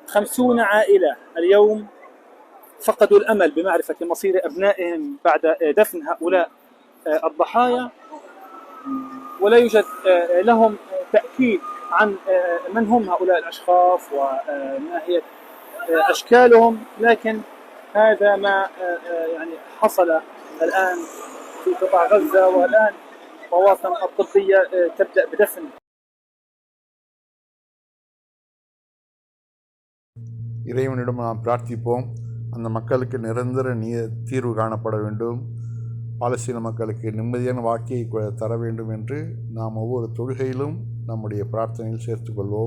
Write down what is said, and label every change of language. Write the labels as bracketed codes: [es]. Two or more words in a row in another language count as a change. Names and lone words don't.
[ar] 50 عائلة اليوم فقدوا الأمل بمعرفة مصير أبنائهم بعد دفن هؤلاء الضحايا، ولا يوجد لهم تأكيد عن من هم هؤلاء الأشخاص وما هي أشكالهم، لكن هذا ما يعني حصل الآن في قطاع غزة، والآن الطواقم الطبية تبدأ بدفن. [ta] இறைவனிடம் நாம் பிரார்த்திப்போம், அந்த மக்களுக்கு நிரந்தர தீர்வு காணப்பட வேண்டும், பாலஸ்தீன மக்களுக்கு நிம்மதியான வாக்கியை தர வேண்டும் என்று நாம் ஒவ்வொரு தொழுகையிலும் நம்முடைய பிரார்த்தனையில் சேர்த்துக்கொள்வோம்.